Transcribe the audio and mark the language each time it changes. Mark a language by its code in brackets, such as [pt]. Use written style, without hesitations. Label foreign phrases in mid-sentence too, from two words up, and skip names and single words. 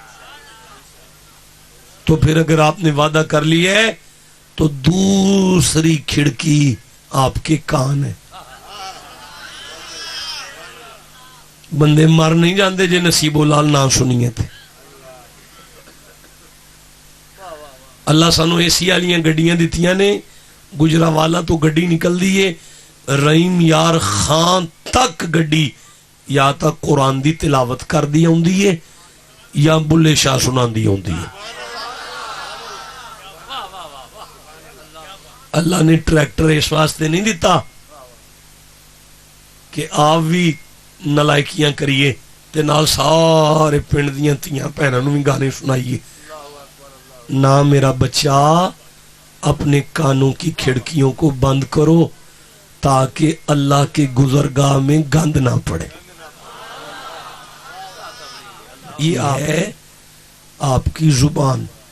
[ur] تو پھر اگر آپ نے وعدہ کر لیا ہے تو دوسری کھڑکی آپ کے کان ہے. [pa] بندے مر نہیں جاندے جے نصیب لال نہ سنیے تھے. اللہ سانو ایسی والیاں گڈیاں دتیاں نے. گجرانوالا تو گڈی نکل دی ہے رحیم یار خان تک گڈی یا تک قرآن دی تلاوت کر دی ہوندی ہے یا بلے شاہ سنان دی ہوندی ہے. [ur] اللہ نے ٹریکٹر اس واسطے نہیں دیتا کہ آپ بھی [pa] نلائکیاں کریے تے نال سارے پنڈ دیاں تیاں بھیناں نو بھی گانے سنائیے. [ur] نہ میرا بچہ، اپنے کانوں کی کھڑکیوں کو بند کرو تاکہ اللہ کے گزرگاہ میں گند نہ پڑے. یہ ہے آپ کی زبان.